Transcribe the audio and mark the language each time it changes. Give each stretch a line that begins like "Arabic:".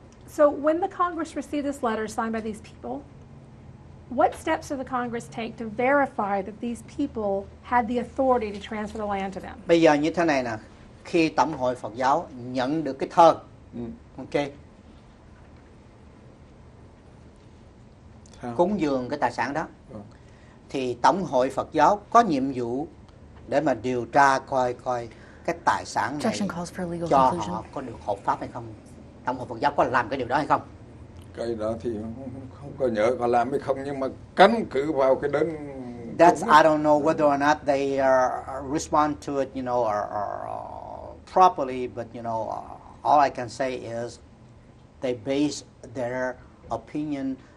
English: So when the Congress received this letter signed by these people, what steps did the Congress take to verify that these people had the authority to transfer the land to them?
Vietnamese: Bây giờ như thế này nè, khi tổng hội Phật giáo nhận được cái thơ, ok, cúng dường cái tài sản đó, thì tổng hội Phật giáo có nhiệm vụ để mà điều tra coi cái tài sản này cho họ có được hợp pháp hay không. Tổng hội Phật giáo có làm cái điều đó hay không? Cái đó thì không có nhớ có làm hay không, nhưng mà căn cứ vào cái đơn
English: That's I don't know whether or not they respond to it, or properly. But all I can say is they base their opinion.